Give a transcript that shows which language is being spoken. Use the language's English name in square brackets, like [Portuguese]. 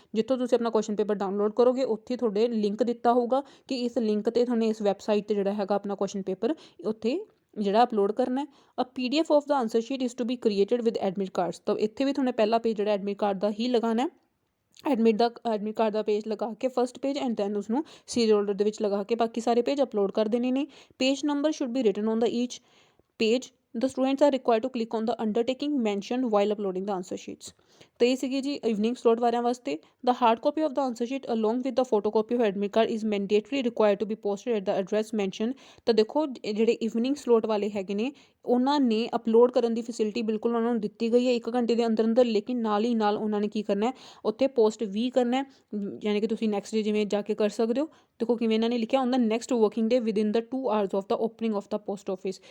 [Punjabi] ਜਿੱਥੋਂ ਤੁਸੀਂ ਆਪਣਾ ਕੁਐਸਚਨ ਪੇਪਰ ਡਾਊਨਲੋਡ ਕਰੋਗੇ ਉੱਥੇ ਤੁਹਾਡੇ ਲਿੰਕ ਦਿੱਤਾ ਹੋਊਗਾ ਕਿ ਇਸ ਲਿੰਕ 'ਤੇ ਤੁਹਾਨੂੰ ਇਸ ਵੈਬਸਾਈਟ 'ਤੇ ਜਿਹੜਾ ਹੈਗਾ ਆਪਣਾ ਕੁਐਸਚਨ ਪੇਪਰ ਉੱਥੇ ਜਿਹੜਾ ਅਪਲੋਡ ਕਰਨਾ ਹੈ। [English] Uh PDF of the answer sheet is to be created with admit cards. [Punjabi] ਤਾਂ ਇੱਥੇ ਵੀ ਤੁਹਾਨੂੰ ਪਹਿਲਾ ਪੇਜ ਜਿਹੜਾ ਐਡਮਿਟ ਕਾਰਡ ਦਾ ਹੀ ਲਗਾਉਣਾ ਹੈ। ਐਡਮਿਟ ਕਾਰਡ ਦਾ ਪੇਜ ਲਗਾ ਕੇ ਫਸਟ ਪੇਜ ਐਂਡ ਦੈਨ ਉਸਨੂੰ ਸੀਰੀਅਲ ਆਰਡਰ ਦੇ ਵਿੱਚ ਲਗਾ ਕੇ ਬਾਕੀ ਸਾਰੇ ਪੇਜ ਅਪਲੋਡ ਕਰ ਦੇਣੇ ਨੇ। [English] Page number should be written on the each page. The students are required to click on the undertaking mentioned while uploading the answer sheets। [Punjabi] ਤਾਂ ਇਹ ਸੀਗੀ ਜੀ ਇਵਨਿੰਗ ਸਲੋਟ ਵਾਲਿਆਂ ਵਾਸਤੇ। [English] The hard copy of the answer sheet along with the photocopy of admit card is mandatory required to be posted at the address mentioned। [Punjabi] ਤਾਂ ਦੇਖੋ ਜਿਹੜੇ evening slot ਵਾਲੇ ਹੈਗੇ ਨੇ ਉਹਨਾਂ ਨੇ ਅਪਲੋਡ ਕਰਨ ਦੀ ਫੈਸਿਲਿਟੀ ਬਿਲਕੁਲ ਉਹਨਾਂ ਨੂੰ ਦਿੱਤੀ ਗਈ ਹੈ 1 ਘੰਟੇ ਦੇ ਅੰਦਰ ਅੰਦਰ, ਲੇਕਿਨ ਨਾਲ ਹੀ ਨਾਲ ਉਹਨਾਂ ਨੇ ਕੀ ਕਰਨਾ ਹੈ ਉੱਥੇ ਪੋਸਟ ਵੀ ਕਰਨਾ ਹੈ। ਯਾਨੀ ਕਿ ਤੁਸੀਂ ਨੈਕਸਟ ਡੇ ਜਿਵੇਂ ਜਾ ਕੇ ਕਰ ਸਕਦੇ ਹੋ। ਦੇਖੋ ਕਿਵੇਂ ਇਹਨਾਂ ਨੇ ਲਿਖਿਆ [English] On the next working day with in the 2 hours of the opening of the post office.